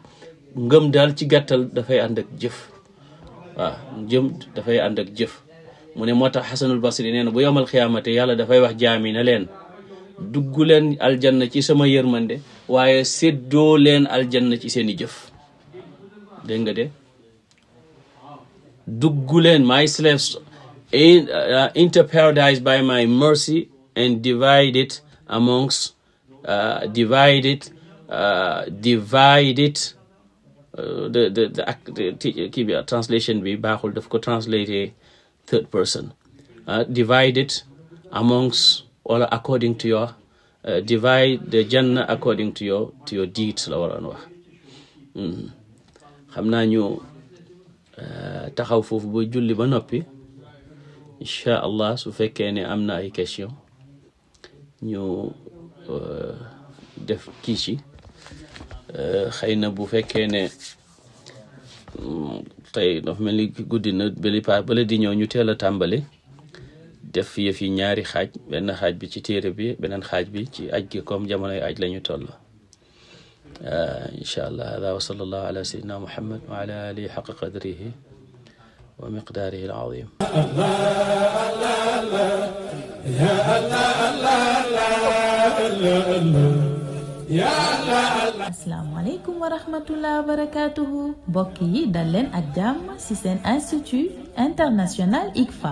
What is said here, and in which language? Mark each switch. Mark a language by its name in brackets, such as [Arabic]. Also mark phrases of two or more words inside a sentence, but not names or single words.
[Wolof] ngëm daal ci gàttal dafay ànd ak jëf waaw dafay ànd ak jëf mu ne moo tax Xasanul Basri nee na bu [Arabic] يوم القيامة [Wolof] yàlla dafay wax jaami na leen dugg leen aljanna ci sama yërmande waaye séddoo leen aljanna ci seeni jëf dégg nga de dugg leen [English] my slaves enter paradise by my mercy and divide it amongst [Wolof] kii bi translation bi baaxul daf ko translate [English] third person divide it amongst wala according to your divide the Jannah according to your deeds [Wolof] la waroon wax xam naa ñu taxaw foofu ba julli ba noppi [Arabic] إن شاء الله [Wolof] su fekkee ne am na ay question ñu def kii ci xëy na bu fekkee ne tey dafa mel ni guddi na bala di ñëw ñu teel a tàmbali def yëf yi ñaari xaaj benn xaaj bi ci téere bi beneen xaaj bi ci aj gi comme jamonoy aj la ñu toll [Arabic] إن شاء الله هذا وصلى الله على سيدنا محمد وعلى آله حق قدره ومقداره العظيم. السلام عليكم ورحمة الله وبركاته [Wolof] mbokk yi dal leen ak jàmm ci seen [French] institut international [Wolof] ICFA.